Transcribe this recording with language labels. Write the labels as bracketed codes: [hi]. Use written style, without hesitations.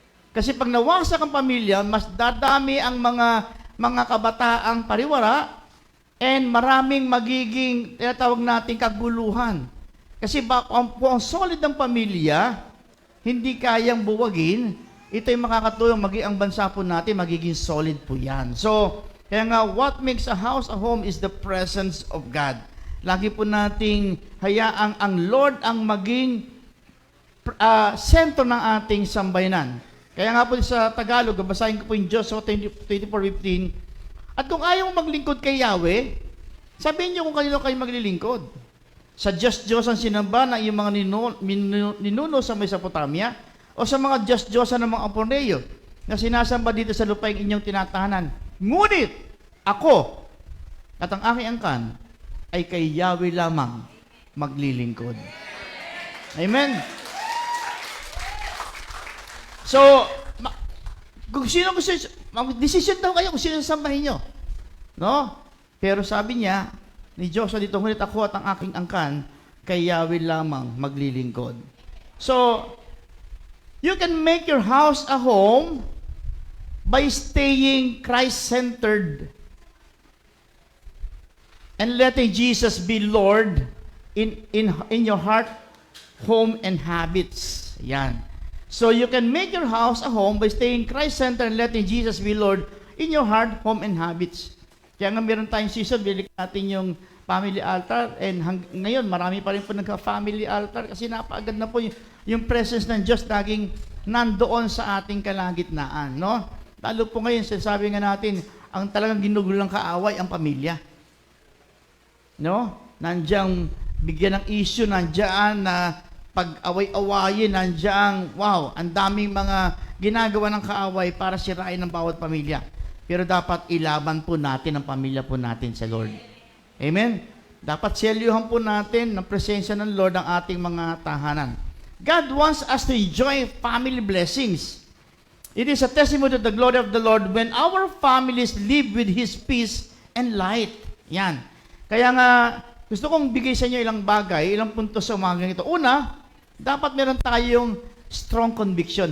[tl] Kasi pag nawasak ang pamilya, mas dadami ang mga kabataang pariwara and maraming magiging, tinatawag natin, kaguluhan. Kasi kung ang solid ng pamilya, hindi kayang buwagin, ito yung makakatulong maging ang bansa po natin, magiging solid po yan. So, kaya nga, [en] what makes a house a home is the presence of God. [tl] Lagi po nating hayaang ang Lord ang maging sentro ng ating sambayanan. Kaya nga po sa Tagalog, basahin ko po yung Joshua 24:15. At kung ayaw mo maglingkod kay Yahweh, sabihin niyo kung kanino kayo maglilingkod. Sa Diyos-Diyos ang sinamba ng iyong mga ninuno sa Mesopotamia, o sa mga Diyos-Diyosan ng mga Amorreo na sinasamba dito sa lupaing inyong tinatahanan. Ngunit ako at ang aking angkan ay kay Yahweh lamang maglilingkod. Amen? So, kung sino gusto, mag-decision daw kayo kung sino sambahin nyo. No? Pero sabi niya, ni Joshua dito, ngunit ako at ang aking angkan kay Yahweh lamang maglilingkod. [en] So, you can make your house a home by staying Christ-centered and letting Jesus be Lord in your heart, home, and habits. Yan. So you can make your house a home by staying Christ-centered and letting Jesus be Lord in your heart, home, and habits. [tl] Kaya nga meron tayong season, bili natin yung family altar, and ngayon marami pa rin po nagka-family altar kasi napagad na po yung presence ng Diyos laging nandoon sa ating kalagitnaan, no? Lalo po ngayon, sinasabi nga natin, ang talagang ginugulang kaaway ang pamilya. No? Nandiyan bigyan ng issue, nandiyan na pag-away-awayin, nandiyan, wow, ang daming mga ginagawa ng kaaway para sirain ang bawat pamilya. Pero dapat ilaban po natin ang pamilya po natin sa Lord. Amen? Dapat selyuhan po natin ng presensya ng Lord ang ating mga tahanan. [en] God wants us to enjoy family blessings. It is a testimony to the glory of the Lord when our families live with His peace and light. [tl] Yan. Kaya nga, gusto kong bigay sa inyo ilang bagay, ilang puntos sa umagang ito. Una, dapat meron tayong [en] strong conviction.